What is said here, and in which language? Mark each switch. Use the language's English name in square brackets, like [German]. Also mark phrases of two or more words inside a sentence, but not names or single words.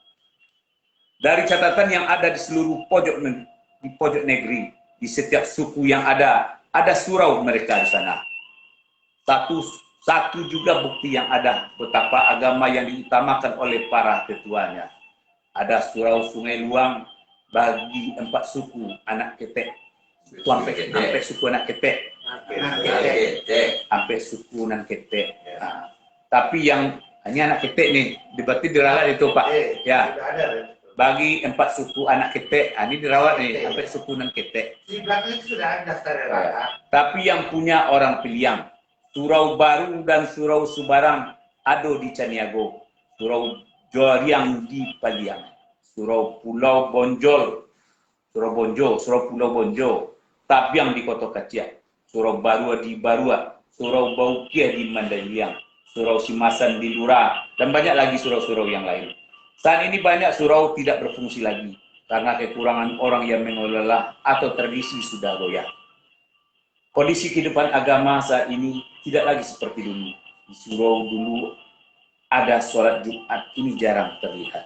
[Indonesian] Dari catatan yang ada di seluruh pojok negeri, di setiap suku yang ada surau mereka di sana. Satu juga bukti yang ada betapa agama yang diutamakan oleh para ketuanya. Ada surau Sungai Luang bagi 4 suku anak ketek. Sampai suku anak ketek. Sampai suku anak ketek. Nah, tapi yang hanya anak ketek nih, berarti dirawat itu Pak. Ya. Bagi 4 suku anak ketek, ini dirawat nih sampai suku anak ketek. Di belakang itu sudah ada daftar. Tapi yang punya orang piliang, Surau Baru dan Surau Subarang ada di Caniago, Surau Joriang di Paliang, Surau Pulau Bonjol, Surau Pulau Bonjo, Tabiang di Kota Kacia, Surau Barua di Barua, Surau Baukia di Mandailing, Surau Simasan di Lura, dan banyak lagi surau-surau yang lain. Saat ini banyak surau tidak berfungsi lagi karena kekurangan orang yang mengelola atau tradisi sudah goyah. Kondisi kehidupan agama saat ini tidak lagi seperti dulu. Di surau dulu ada sholat Jumat ini jarang terlihat.